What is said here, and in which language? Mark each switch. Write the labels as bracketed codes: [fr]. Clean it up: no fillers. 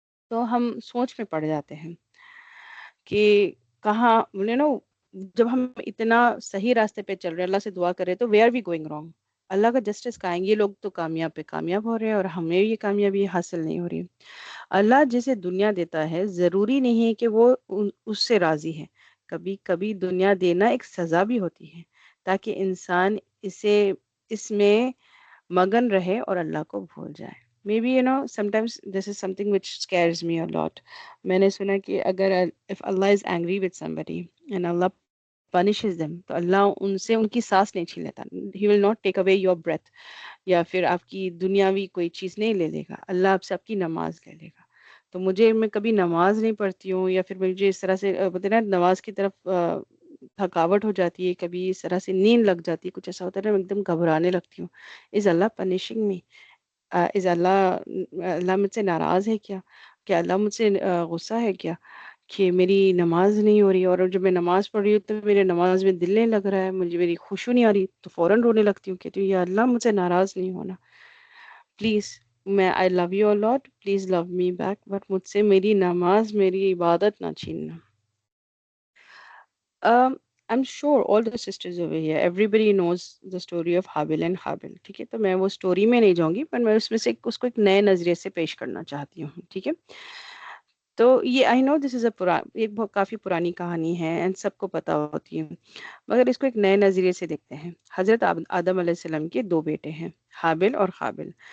[ur] تو ہم سوچ میں پڑ جاتے ہیں کہ کہاں نا، جب ہم اتنا صحیح راستے پہ چل رہے ہیں، اللہ سے دعا کرے تو [en] where we going wrong, [ur] اللہ کا جسٹس کہاں ہے؟ یہ لوگ تو کامیاب پہ کامیاب ہو رہے ہیں اور ہمیں یہ کامیابی حاصل نہیں ہو رہی. اللہ جسے دنیا دیتا ہے ضروری نہیں ہے کہ وہ اس سے راضی ہے، کبھی کبھی دنیا دینا ایک سزا بھی ہوتی ہے تاکہ انسان اس میں مگن رہے اور اللہ کو بھول جائے. [en] Maybe sometimes this is something which scares me a lot. [ur] میں نے سنا کہ اگر [en] if Allah is angry with somebody and Allah punishes them, [ur] تو اللہ ان سے ان کی سانس نہیں چھین لیتا. [en] He will not take away your breath, [ur] یا پھر آپ کی دنیاوی کوئی چیز نہیں لے لے گا، اللہ آپ سے آپ کی نماز لے لے گا. تو میں کبھی نماز نہیں پڑھتی ہوں، یا پھر مجھے اس طرح سے بولتے نا نماز کی طرف تھکاوٹ ہو جاتی ہے، کبھی اس طرح سے نیند لگ جاتی ہے، کچھ ایسا ہوتا ہے نا، میں ایک دم گھبرانے لگتی ہوں. [en] Is Allah punishing me? [ur] از اللہ مجھ سے ناراض ہے کیا؟ کیا اللہ مجھ سے غصہ ہے کیا کہ میری نماز نہیں ہو رہی؟ اور جب میں نماز پڑھ رہی ہوں تو میرے نماز میں دل نہیں لگ رہا ہے، مجھے میری خوشو نہیں آ رہی، تو فوراً رونے لگتی ہوں، کہتی ہوں یا اللہ مجھ سے ناراض نہیں ہونا پلیز، میں [en] I love you a lot, please love me back, [ur] but مجھ سے میری نماز، میری عبادت نہ چھیننا. [en] I'm sure all the sisters over here, everybody knows the story of Habil and Habil. [ur] ٹھیک ہے، تو میں وہ اسٹوری میں نہیں جاؤں گی، پر میں اس میں سے اس کو ایک نئے نظریے سے پیش کرنا چاہتی ہوں. ٹھیک ہے، تو یہ [en] I know this is [ur] ایک کافی پرانی کہانی ہے اینڈ سب کو پتہ ہوتی ہے، مگر اس کو ایک نئے نظریے سے دیکھتے ہیں. حضرت آدم علیہ السلام کے 2 بیٹے ہیں، حابل اور قابل.